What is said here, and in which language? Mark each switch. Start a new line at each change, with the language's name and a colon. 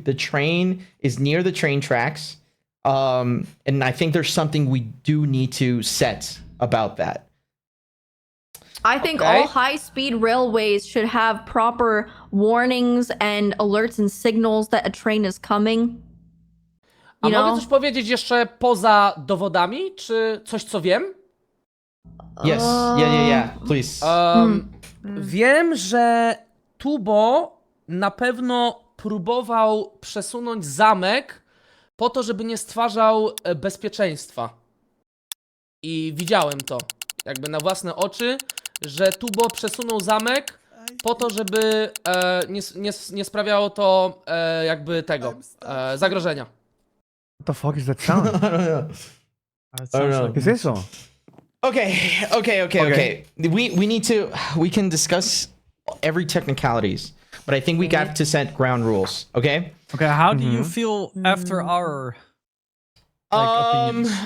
English: The train is near the train tracks. And I think there's something we do need to set about that. I think all high-speed railways should have proper warnings and alerts and signals that a train is coming. A You
Polish: mogę
English: know?
Polish: coś powiedzieć jeszcze poza dowodami, czy coś, co wiem?
English: Yes. Yeah. Please.
Polish: Wiem, że Tubbo na pewno próbował przesunąć zamek po to, żeby nie stwarzał bezpieczeństwa. I widziałem to jakby na własne oczy, że Tubbo przesunął zamek po to, żeby nie sprawiało to jakby tego zagrożenia.
English: What the fuck is that sound? I don't know.
Spanish: ¿Qué es eso?
English: Okay. We can discuss every technicalities, but I think we got to set ground rules. Okay. Okay, how do you feel after our opinions?